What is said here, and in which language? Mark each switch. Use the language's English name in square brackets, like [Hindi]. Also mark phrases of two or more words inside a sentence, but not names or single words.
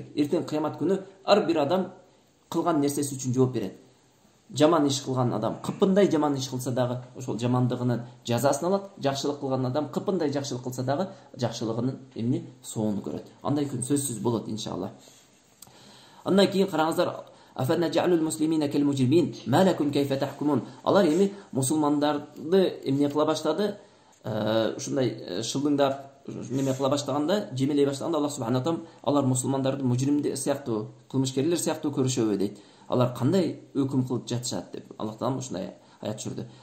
[Kyrgyz] Эртең кыямат күнү ар бир адам кылган нерсеси үчүн жооп берет. Жаман иш кылган адам кыпындай жаман иш кылса дагы ошол жамандыгынын жазасын алат. Жакшылык кылган адам кыпындай жакшылык кылса дагы жакшылыгынын эмне соонун көрөт. Андай күн сөзсүз болот иншалла. Андан кийин караңыздар, [Arabic] أفنجعل المسلمين كالمجرمين ما لكم كيف تحكمون. [Kyrgyz] Алар эми мусулмандарды эмне кыла баштады? Ушундай шылдыңдап неме кыла баштаганда, жемелей баштаганда Аллах [Arabic] سبحانه تعالى [Kyrgyz] алар мусулмандарды мужримдер сыяктуу, кылмышкерлер сыяктуу көрүшөбү дейт. Алар кандай өкүм кылып жатышат деп Аллах таала ушундай аят түшүрдү.